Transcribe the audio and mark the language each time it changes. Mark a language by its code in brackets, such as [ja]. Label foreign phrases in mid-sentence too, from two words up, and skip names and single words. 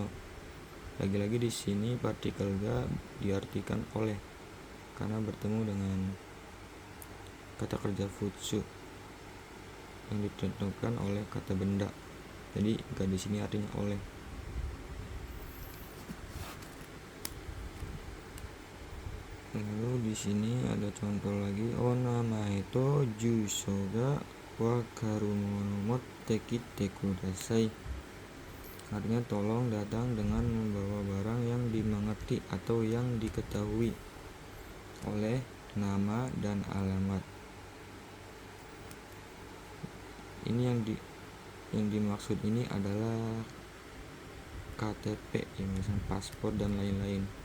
[id] Lagi-lagi di sini partikel ga diartikan oleh karena bertemu dengan kata kerja futsu yang ditentukan oleh kata benda. Jadi ga di sini artinya oleh. Lalu di sini ada contoh lagi, [ja] お名前と 住所 が 分かるもの 持って 来て ください. [id] Artinya tolong datang dengan membawa barang yang dimengerti atau yang diketahui oleh nama dan alamat. Ini yang dimaksud ini adalah KTP, yang misalnya paspor dan lain-lain.